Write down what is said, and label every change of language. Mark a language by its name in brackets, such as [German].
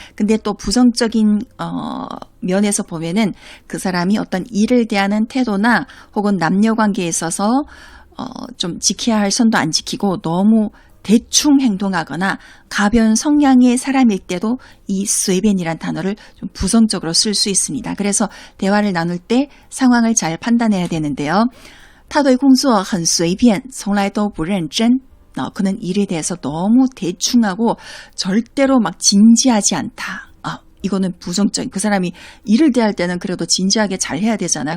[Korean] 근데 또 부정적인 면에서 보면은 그 사람이 어떤 일을 대하는 태도나 혹은 남녀 관계에 있어서 좀 지켜야 할 선도 안 지키고 너무 대충 행동하거나 가벼운 성향의 사람일 때도 이 随便이란 단어를 좀 부정적으로 쓸 수 있습니다. 그래서 대화를 나눌 때 상황을 잘 판단해야 되는데요. [Chinese] 他对工作很随便从来都不认真. [Korean] 그는 일에 대해서 너무 대충하고 절대로 막 진지하지 않다. 이거는 부정적인. 그 사람이 일을 대할 때는 그래도 진지하게 잘 해야 되잖아요.